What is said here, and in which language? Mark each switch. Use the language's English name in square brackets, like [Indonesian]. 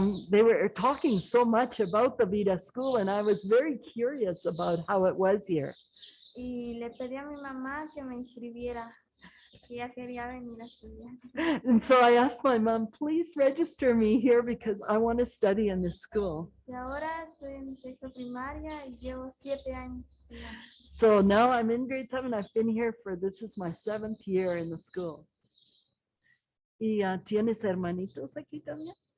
[English] They were talking so much about the Vida School and I was very curious about how it was here. [Spanish] Y le pedí a mi mamá que me inscribiera. Ya quería venir a estudiar. [English] And so I asked my mom, please register me here because I want to study in this school. [Spanish] Y ahora estoy en sexto primaria y llevo 7 años estudiando. [English] So now I'm in grade 7. I've been here this is my 7th year in the school. [Spanish] ¿Y tienes hermanitos aquí también?